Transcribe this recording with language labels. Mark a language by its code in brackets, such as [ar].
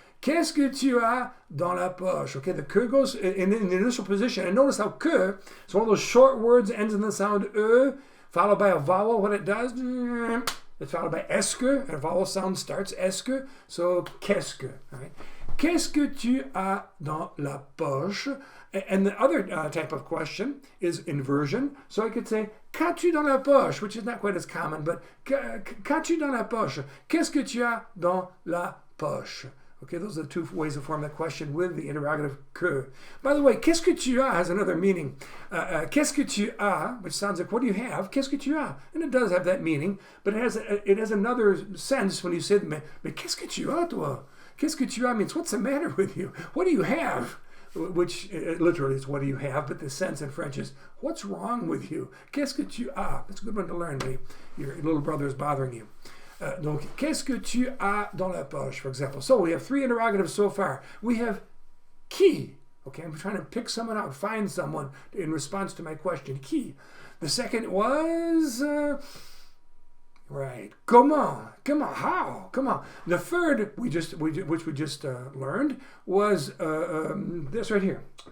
[fr] Qu'est-ce que tu as dans la poche? [en] Okay, the que goes in the initial position. And notice how que, it's one of those short words, ends in the sound followed by a vowel. What it does, it's followed by est-ce que, and a vowel sound starts est-ce que, so qu'est-ce que, all right? [fr] Qu'est-ce que tu as dans la poche? [en] And the other type of question is inversion. So I could say, [fr] qu'as-tu dans la poche? [en] Which is not quite as common, but qu'as-tu dans la poche? [fr] Qu'est-ce que tu as dans la poche? [en] Okay, those are the two ways to form that question with the interrogative que. By the way, qu'est-ce que tu as has another meaning. Qu'est-ce que tu as, which sounds like, what do you have? [fr] Qu'est-ce que tu as? [en] And it does have that meaning, but it has another sense when you say, [fr] mais qu'est-ce que tu as, toi? Qu'est-ce que tu as [en] means, what's the matter with you? What do you have? Which literally is, what do you have? But the sense in French is, what's wrong with you? [fr] Qu'est-ce que tu as? [en] That's a good one to learn when your little brother is bothering you. [fr] Donc, qu'est-ce que tu as dans la poche, [en] for example? So we have three interrogatives so far. We have qui. Okay, I'm trying to pick someone out, find someone in response to my question. Qui. The second was, right, comment, how, comment. The third, which we just learned, was this right here.